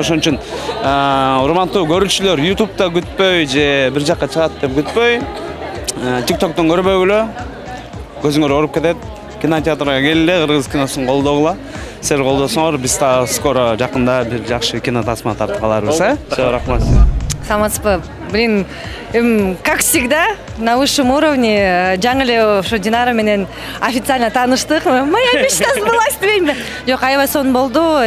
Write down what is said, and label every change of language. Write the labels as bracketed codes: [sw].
[ky] Ошон үчүн урматтуу көрүүчүлөр YouTube'да күтпөй же бир жакка чыгат деп күтпөй, TikTok'тон көрбөгүлө көзүңөр ооруп кетет. Кинотеатрга келгиле, кыргыз киносун колдогула. Силер колдосоңор, биз да скоро жакында бир жакшы кино тасма тартып каларбыз, Всё, рахмат. Саламатсызбы? [ru] Блин, как всегда, на высшем уровне. [ky] Жаңы эле ошо Динара менен официально тааныштык. [ru] Моя мечта сбылась [ky] дейм. Жок, аябай сонун болду.